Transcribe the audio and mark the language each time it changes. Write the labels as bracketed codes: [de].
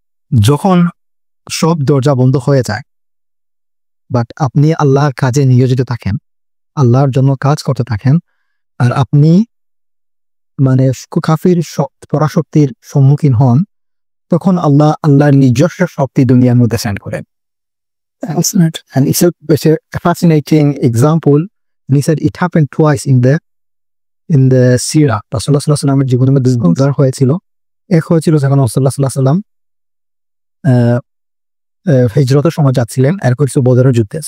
[bn] যখন সব দরজা বন্ধ হয়ে যায় বাট আপনি আল্লাহর কাজে নিয়োজিত থাকেন, আল্লাহর জন্য কাজ করতে থাকেন, আর আপনি মানে কাফির পরাশক্তির সম্মুখীন হন, তখন আল্লাহর নিজস্ব শক্তি দুনিয়ার মধ্যে সেন্ড করেন। [en] And it's a fascinating example. And he said it happened twice in the Sirah. [bn] রাসূলুল্লাহ সাল্লাল্লাহু আলাইহি ওয়াসাল্লামের জীবনের মধ্যে দুবার হয়েছিল। এক হয়েছিল যখন রাসূলুল্লাহ সাল্লাল্লাহু আলাইহি ওয়াসাল্লাম হিজরতের সময় যাচ্ছিলেন, আর কিছু বদরের যুদ্ধে।